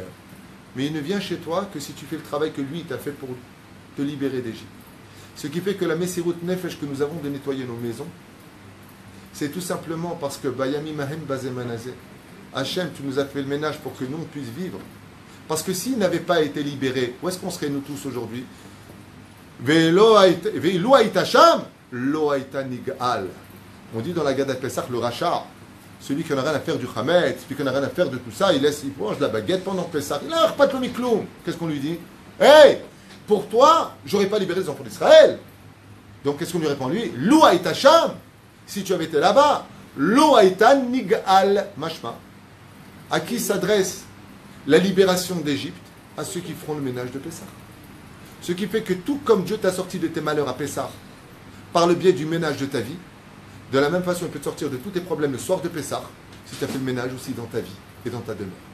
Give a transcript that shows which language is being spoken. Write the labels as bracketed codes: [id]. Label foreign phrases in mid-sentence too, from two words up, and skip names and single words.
[fr] Mais il ne vient chez toi que si tu fais le travail que lui t'a fait pour te libérer d'Égypte. Ce qui fait que la [he] מסירות נפש [fr] que nous avons de nettoyer nos maisons, c'est tout simplement parce que [he] בימים ההם בזמן הזה, [fr] Hachem, tu nous as fait le ménage pour que nous on puisse vivre. Parce que s'il n'avait pas été libéré, où est-ce qu'on serait nous tous aujourd'hui? [he] ולא היית שם, לא היית נגאל. [fr] On dit dans la Gada Pessah, le rachat, celui qui n'a rien à faire du Hametz, celui qui n'a rien à faire de tout ça, il mange la baguette pendant Pessah. Il n'a pas de mikloum. Qu'est-ce qu'on lui dit? Hey, pour toi, j'aurais pas libéré les enfants d'Israël. Donc qu'est-ce qu'on lui répond lui? [he] לא היית שם. [fr] Si tu avais été là-bas, [he] לא היית נגאל משמע. [fr] À qui s'adresse la libération d'Égypte? À ceux qui feront le ménage de Pessah. Ce qui fait que tout comme Dieu t'a sorti de tes malheurs à Pessah, par le biais du ménage de ta vie, de la même façon il peut te sortir de tous tes problèmes le soir de Pessah, si tu as fait le ménage aussi dans ta vie et dans ta demeure.